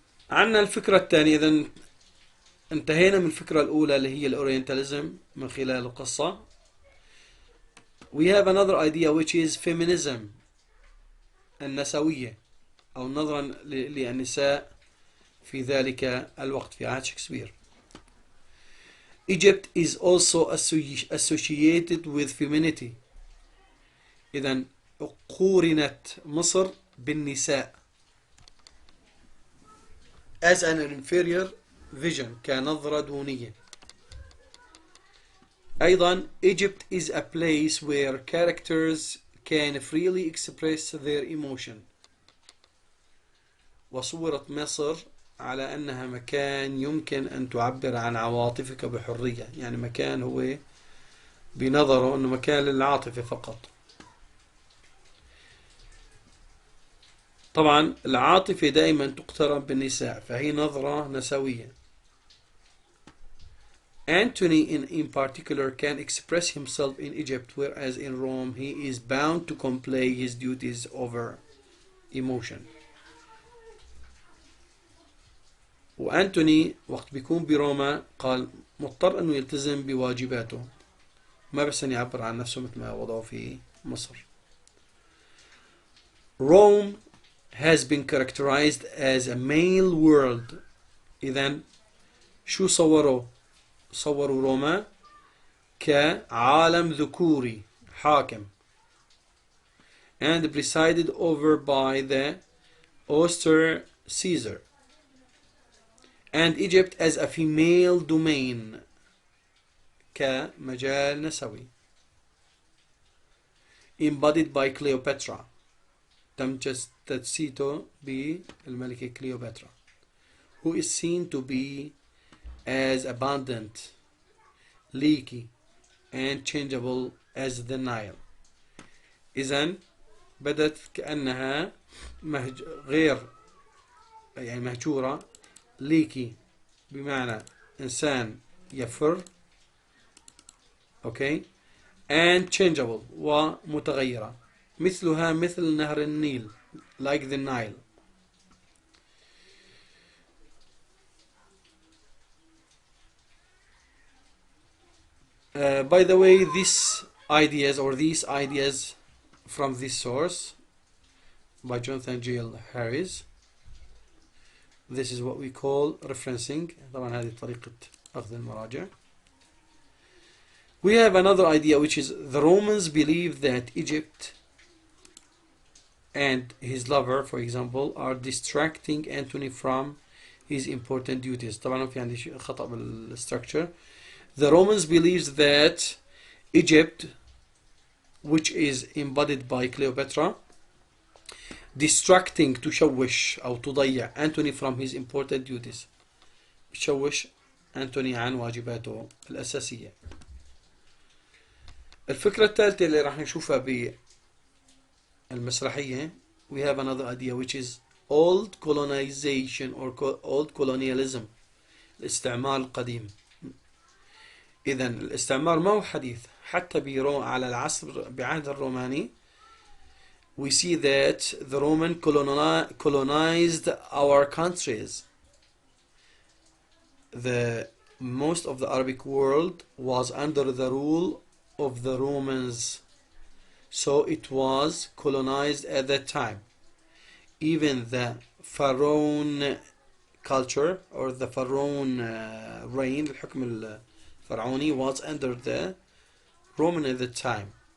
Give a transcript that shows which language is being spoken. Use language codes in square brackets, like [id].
[ar] عنا الفكرة الثانية. إذا انتهينا من الفكرة الأولى اللي هي الأورينتاليزم من خلال القصة. [en] We have another idea which is feminism، [ar] النسوية أو النظرة للنساء في ذلك الوقت في عهد شكسبير. [en] Egypt is also associated with femininity. [ar] إذا قورنت مصر بالنساء [en] as an inferior vision، [ar] كنظرة دونية. [en] أيضا Egypt is a place where characters can freely express their emotion. [ar] وصورت مصر على أنها مكان يمكن أن تعبر عن عواطفك بحرية، يعني مكان هو بنظره أنه مكان للعاطفة فقط. طبعا العاطفة دائما تقترن بالنساء، فهي نظرة نسوية. [en] Antony in particular can express himself in Egypt, whereas in Rome he is bound to comply his duties over emotion. [ar] وأنتوني وقت بيكون بروما قال مضطر أنه يلتزم بواجباته، ما بس أن يعبر عن نفسه مثل ما وضعه في مصر. [en] Rome has been characterized as a male world. [ar] إذن شو صوروا روما كعالم ذكوري حاكم [en] and presided over by the austere Caesar, and Egypt as a female domain [ar] كمجال نسوي [en] embodied by Cleopatra، [ar] تم تجسيده بالملكة كليوباترا [en] who is seen to be as abundant, leaky and changeable as the Nile. [ar] إذن بدت كأنها غير يعني مهجورة، leaky بمعنى إنسان يفر، okay، [en] and changeable [ar] ومتغيرة، مثلها مثل نهر النيل [en] like the Nile. By the way, these ideas from this source by Jonathan J. Harris, this is what we call referencing. [ar] طبعا هذه طريقة أخذ المراجع. [en] We have another idea which is the Romans believe that Egypt and his lover, for example, are distracting Antony from his important duties. [ar] طبعا في عندي خطأ بالstructure. [en] The Romans believes that Egypt, which is embodied by Cleopatra, distracting [ar] تشوش أو تضيع [en] Antony from his important duties. تشوش [ar] أنتوني عن واجباته الأساسية. الفكرة الثالثة اللي راح نشوفها بالمسرحية [en] we have another idea which is old colonization or old colonialism [ar] الاستعمار القديم. إذا الاستعمار ما هو حديث، حتى على العصر بعهد الروماني [en] we see that the Roman colonized our countries. Most of the Arabic world was under the rule of the Romans, so it was colonized at that time. Even the Pharaoh culture or the Pharaoh reign, [ar] الحكم الفرعوني, [en] was under the Roman at the time.